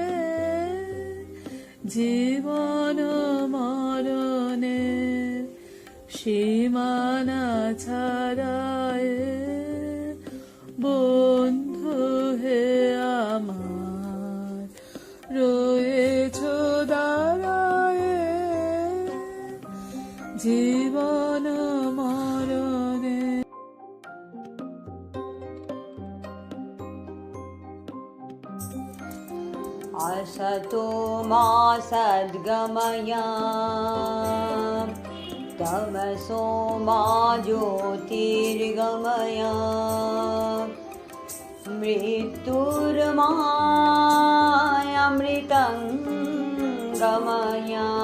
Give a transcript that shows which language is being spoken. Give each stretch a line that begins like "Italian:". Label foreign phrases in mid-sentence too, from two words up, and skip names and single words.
Bangla: জীবন মরণের সীমানা ছাড়ায়, বন্ধু হে আমার রয়েছ দাঁড়ায়। জীবন মরণে
Sanskrit: असतो मा सद्गमय, तमसो मा ज्योतिर्गमय, मृत्युर्मायामृतं गमय।